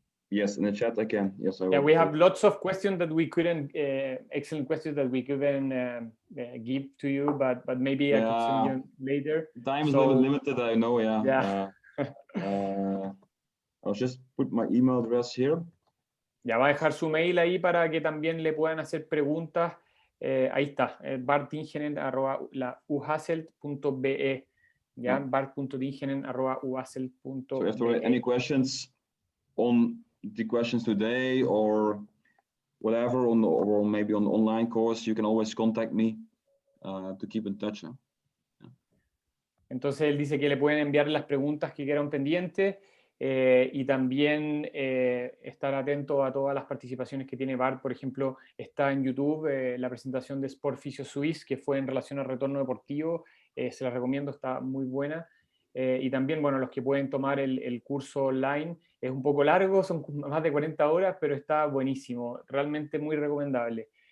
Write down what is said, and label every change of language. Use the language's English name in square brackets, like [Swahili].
[English] Yes, in the chat I can. Yes, I will. Yeah, we have lots of questions that we couldn't. Excellent questions that we couldn't give to you, but maybe I could send you later. Time is a little limited, I know. Yeah. I'll just put my email address here. [Spanish] Ya va a dejar su mail ahí para que también le puedan hacer preguntas. Ahí está, bartdingenen@uhasselt.be. Ya, bart.dingenen@uhasselt.be. [English] So if there are any questions on the questions today or whatever, or maybe on the online course, you can always contact me to keep in touch. Yeah. [Spanish] Entonces él dice que le pueden enviar las preguntas que quedaron pendientes. Y también estar atento a todas las participaciones que tiene Bart. Por ejemplo, está en YouTube la presentación de Sport Physio Suisse, que fue en relación al retorno deportivo. Se la recomiendo, está muy buena. Y también, bueno, los que pueden tomar el curso online, es un poco largo, son más de 40 horas, pero está buenísimo, realmente muy recomendable.